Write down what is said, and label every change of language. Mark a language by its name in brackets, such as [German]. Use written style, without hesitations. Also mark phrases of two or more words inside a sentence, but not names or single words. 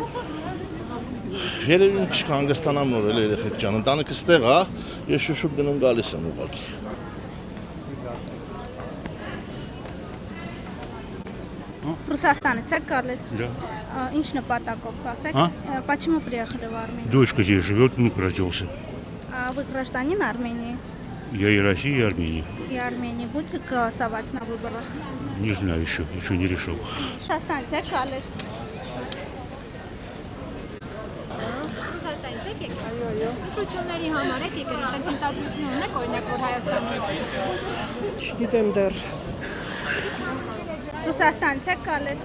[Armenian] Երևի մի քիչ հանգստանամ նոր էլ երեխեք ջան, ընտանիքս ստեղ է, ես շուշուտ գնում գալիս եմ ուղղակի։ Русастанец եք գալիս։ [Russian] Да. [Armenian] Ինչ նպատակով կասեք։ [Russian] А? Почему приехали в Армению? Дочка здесь живет, внук родился. Вы гражданин Армении? Я и России, и Армении. И Армении. Будете голосовать на выборах? Не знаю еще не решил. [Armenian] Ռուսաստանից եք գալիս։ Ռուսաստանից եք եկել։ Այո։ Ընտրությունների համար եք եկել, այնտեղ մտադրություն ունեք, օրինակ, որ Հայաստանում։ Չգիտեմ դեռ։ Ռուսաստանից եք գալիս։